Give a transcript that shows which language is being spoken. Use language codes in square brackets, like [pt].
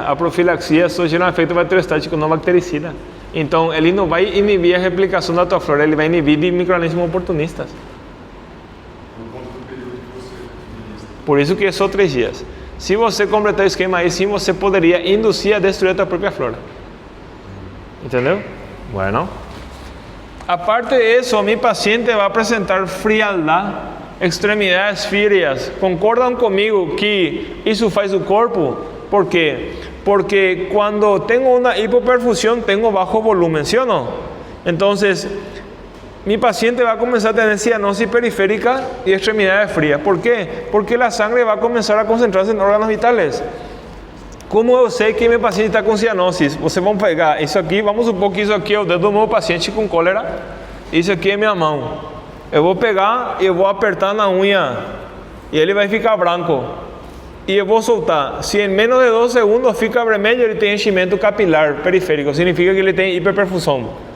[pt] A profilaxia só gera um efeito bacteriostático não bactericida. Então ele não vai inibir a replicação da tua flora, ele vai inibir de micro-organismos oportunistas. Por conta do período que você ministra. Por isso que é só 3 dias. Se você completar o esquema aí, sim, você poderia induzir a destruir a tua própria flora. Entendeu? Bueno. [es] Aparte de eso, mi paciente va a presentar frialdad, extremidades frías. ¿Concordan conmigo que eso [pt] faz o corpo? [es] ¿Por qué? Porque cuando tengo una hipoperfusión, tengo bajo volumen, ¿sí o no? Entonces, mi paciente va a comenzar a tener cianosis periférica y extremidades frías. ¿Por qué? Porque la sangre va a comenzar a concentrarse en órganos vitales. [pt] Como eu sei que meu paciente está com cianosis? Vocês vão pegar isso aqui, vamos supor que isso aqui é o dedo do meu paciente com cólera, isso aqui é minha mão. Eu vou pegar e eu vou apertar na unha e ele vai ficar branco. E eu vou soltar. Se em menos de 2 segundos fica vermelho, ele tem enchimento capilar periférico, significa que ele tem hiperperfusão.